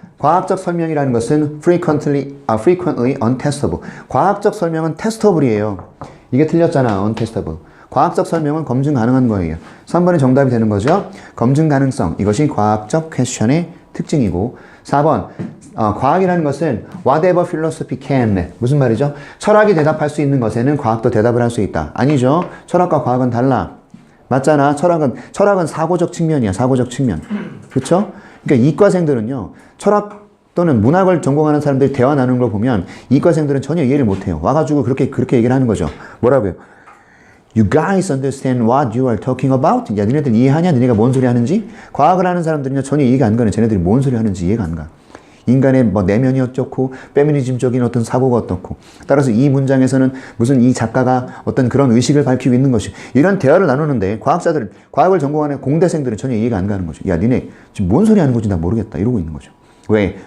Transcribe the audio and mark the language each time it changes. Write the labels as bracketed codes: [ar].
[ko] 과학적 설명이라는 것은 [en] frequently untestable. [ko] 과학적 설명은 testable이에요. 이게 틀렸잖아. untestable. 과학적 설명은 검증 가능한 거예요. 3번이 정답이 되는 거죠. 검증 가능성. 이것이 과학적 퀘스천의 특징이고 4번. 과학이라는 것은 [en] whatever philosophy can. [ko] 무슨 말이죠? 철학이 대답할 수 있는 것에는 과학도 대답을 할 수 있다. 아니죠. 철학과 과학은 달라. 맞잖아. 철학은 사고적 측면이야. 사고적 측면. 그렇죠? 그러니까 이과생들은요. 철학 또는 문학을 전공하는 사람들이 대화 나누는 걸 보면 이과생들은 전혀 이해를 못해요. 와가지고 그렇게 얘기를 하는 거죠. 뭐라고요? [en] You guys understand what you are talking about? [ko] 야, 니네들 이해하냐? 니네가 뭔 소리 하는지? 과학을 하는 사람들은요, 전혀 이해가 안 가네. 쟤네들이 뭔 소리 하는지 이해가 안 가. 인간의 뭐 내면이 어떻고, 페미니즘적인 어떤 사고가 어떻고. 따라서 이 문장에서는 무슨 이 작가가 어떤 그런 의식을 밝히고 있는 것이. 이런 대화를 나누는데, 과학을 전공하는 공대생들은 전혀 이해가 안 가는 거죠. 야, 니네 지금 뭔 소리 하는 건지 나 모르겠다. 이러고 있는 거죠. 왜?